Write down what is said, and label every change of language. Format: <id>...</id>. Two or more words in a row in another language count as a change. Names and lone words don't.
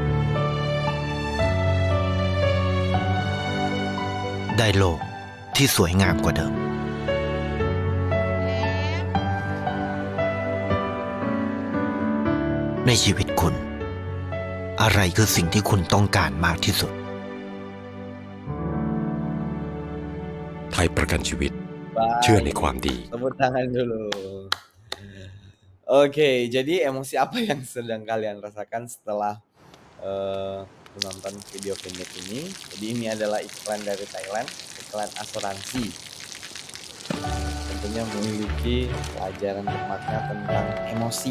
<th>ได้โลกที่สวยงามกว่าเดิม ในชีวิตคุณ อะไรคือสิ่งที่คุณต้องการมากที่สุด ไทยประกันชีวิต</th> <id>Baik,</id> <th>เชื่อในความดี</th> <id>tepuk tangan dulu. Oke, jadi emosi apa yang sedang kalian rasakan setelah menonton video pendek ini? Jadi ini adalah iklan dari Thailand, iklan asuransi. Tentunya memiliki pelajaran bermakna tentang emosi.</id>